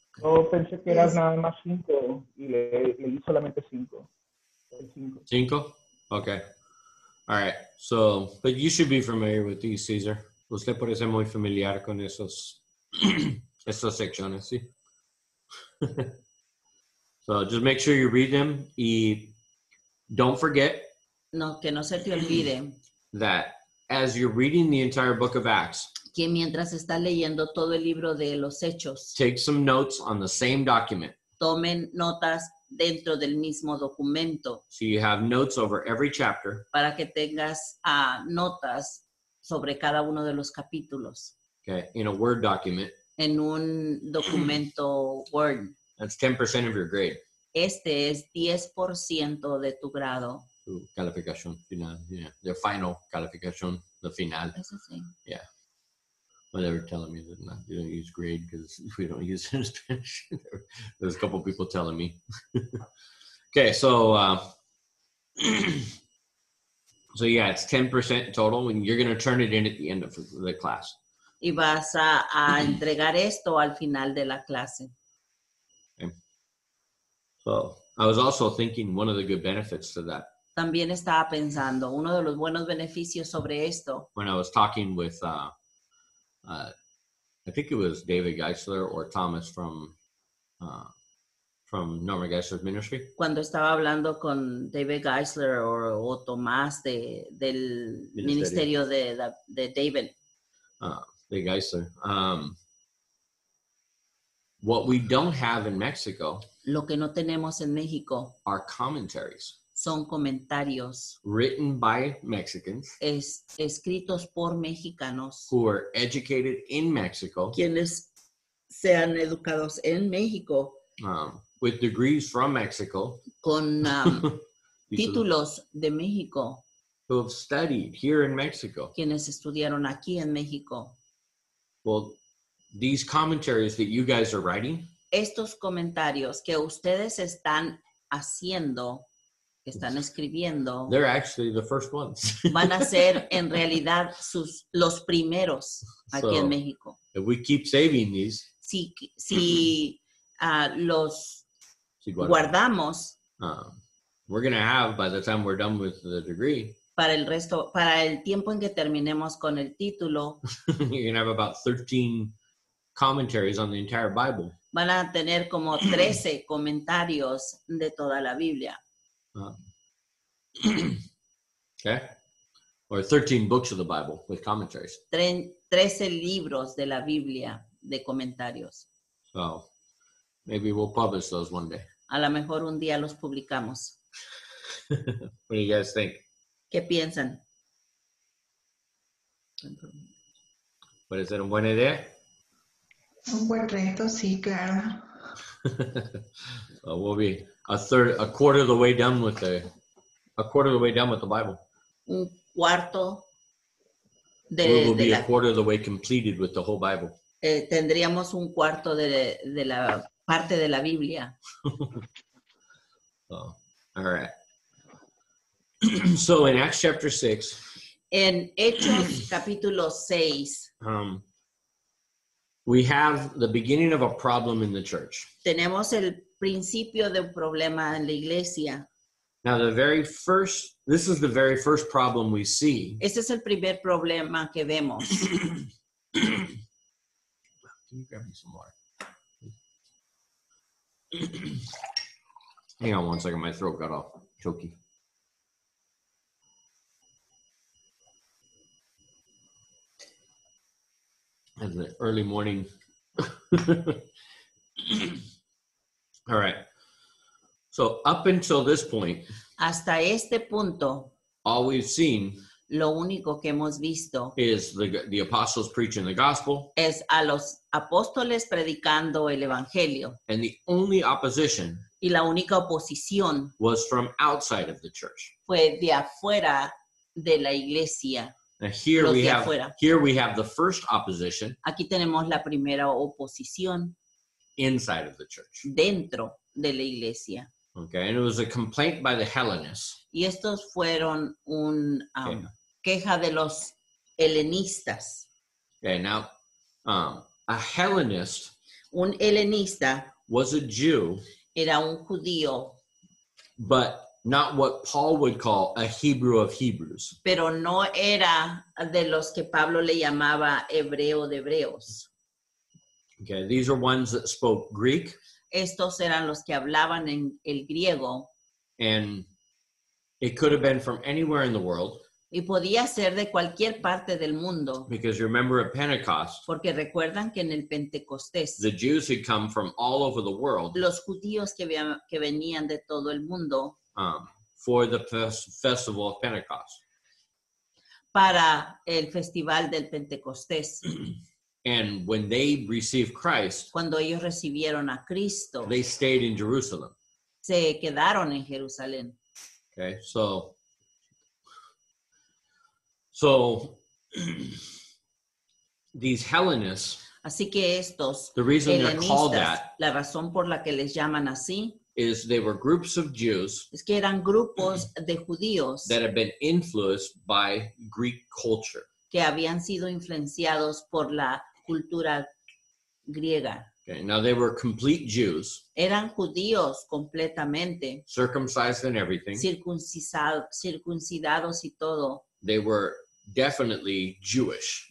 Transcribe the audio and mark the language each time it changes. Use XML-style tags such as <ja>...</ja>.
<es>Yo pensé que eran nada más 5 y leí solamente 5.</es> <en>5? Okay. All right. So, but you should be familiar with these, Caesar.</en> <es>Usted puede ser muy familiar con esas secciones, ¿sí?</es> <en>So just make sure you read them. Y don't forget</en> <es>No, que no se te olvide</es> <en>that as you're reading the entire book of Acts,</en> <es>que mientras estás leyendo todo el libro de los Hechos,</es> <en>take some notes on the same document.</en> <es>tomen notas dentro del mismo documento</es> <en>So you have notes over every chapter.</en> <es>para que tengas notas sobre cada uno de los capítulos</es> <en>Okay. In a Word document.</en> <es>en un documento Word.</es> <en>That's 10% of your grade.</en> <es>Este es 10% de tu grado. Tu calificación final.</es> <en>Yeah. The final calificación, the final.</en> <es>Eso sí.</es> <en>Yeah. Well, they were telling me that you don't use grade because we don't use it in Spanish. There's a couple people telling me. Okay, so so yeah, it's 10% total, and you're going to turn it in at the end of the class.</en> <es>Y vas a entregar esto al final de la clase.</es> <en>Okay. So I was also thinking one of the good benefits to that</en> <es>También estaba pensando, uno de los buenos beneficios sobre esto,</es> <en>when I was talking with, I think it was David Geisler or Thomas from Norma Geisler's ministry.</en> <es>cuando estaba hablando con David Geisler o Tomás del ministerio de David.</es> <en>David Geisler. What we don't have in Mexico</en> <es>Lo que no tenemos en México</es> <en>are commentaries</en> <es>son comentarios</es> <en>written by Mexicans</en> <es>escritos por mexicanos,</es> <en>who are educated in Mexico</en> <es>quienes sean educados en México</es> <en>with degrees from Mexico</en> <es>con</es> <en>people</en> <es>títulos de México,</es> <en>who have studied here in Mexico.</en> <es>quienes estudiaron aquí en México.</es> <en>Well, these commentaries that you guys are writing,</en> <es>Estos comentarios que ustedes están haciendo, que están escribiendo,</es> <en>they're actually the first ones.</en> <es>van a ser en realidad los primeros aquí en</es> <en>So,</en> <es>México.</es> <en>if we keep saving these,</en> <es>Si los guardamos</es> <en>we're going to have, by the time we're done with the degree,</en> <es>para el tiempo en que terminemos con el título,</es> <en>you're going to have about 13 commentaries on the entire Bible.</en> <es>van a tener como 13 comentarios de toda la Biblia.</es> <en>Okay? Or 13 books of the Bible with commentaries.</en> <es>13 libros de la Biblia de comentarios.</es> <en>So maybe we'll publish those one day.</en> <es>A lo mejor un día los publicamos.</es> <en>What do you guys think?</en> <es>¿Qué piensan? ¿Puede ser una buena idea? Un buen reto, sí, claro.</es> <en>So we'll be a quarter of the way done with the Bible.</en> <es>Un cuarto</es> <en>We'll be</en> <es>de</es> <en>a quarter of the way completed with the whole Bible.</en> <es>tendríamos un cuarto de la parte de la Biblia.</es> <en>So, all right. So in Acts chapter 6,</en> <es>En Hechos capítulo 6</es> <en>we have the beginning of a problem in the church.</en> <es>tenemos el principio de un problema en la iglesia.</es> <en>Now, this is the very first problem we see.</en> <es>Este es el primer problema que vemos.</es> <en>Can you grab me some water? Hang on one second, my throat got all choky. And the early morning. All right. So up until this point,</en> <es>Hasta este punto,</es> <en>all we've seen</en> <es>lo único que hemos visto</es> <en>is the apostles preaching the gospel,</en> <es>es a los apóstoles predicando el evangelio.</es> <en>and the only opposition</en> <es>Y la única oposición</es> <en>was from outside of the church.</en> <es>fue de afuera de la iglesia.</es> <en>Now here</en> <es>Los</es> <en>we</en> <es>de</es> <en>have</en> <es>afuera.</es> <en>the first opposition</en> <es>Aquí tenemos la primera oposición</es> <en>inside of the church.</en> <es>dentro de la iglesia.</es> <en>Okay, and it was a complaint by the Hellenists.</en> <es>Y estos fueron una</es> <en>Okay.</en> <es>queja de los helenistas.</es> <en>Okay, now a Hellenist</en> <es>Un helenista</es> <en>was a Jew,</en> <es>era un judío,</es> <en>but not what Paul would call a Hebrew of Hebrews.</en> <es>pero no era de los que Pablo le llamaba hebreo de hebreos.</es> <en>Okay, these are ones that spoke Greek,</en> <es>Estos eran los que hablaban en el griego</es> <en>and it could have been from anywhere in the world,</en> <es>y podía ser de cualquier parte del mundo,</es> <en>because you remember at Pentecost,</en> <es>porque recuerdan que en el Pentecostés</es> <en>the Jews had come from all over the world</en> <es>los judíos que venían de todo el mundo</es> <en>for the festival of Pentecost.</en> <es>para el festival del Pentecostés.</es> <en>And when they received Christ,</en> <es>Cuando ellos recibieron a Cristo,</es> <en>they stayed in Jerusalem.</en> <es>se quedaron en Jerusalén.</es> <en>Okay, so these Hellenists,</en> <es>Así que estos</es> <en>the reason they're called that</en> <es>la razón por la que les llaman así,</es> <en>is they were groups of Jews</en> <es>es que eran grupos de judíos</es> <en>that had been influenced by Greek culture.</en> <es>que habían sido influenciados por la cultura griega.</es> <en>Okay, now they were complete Jews,</en> <es>Eran judíos completamente,</es> <en>circumcised and everything.</en> <es>circuncidados y todo.</es> <en>They were definitely Jewish.</en>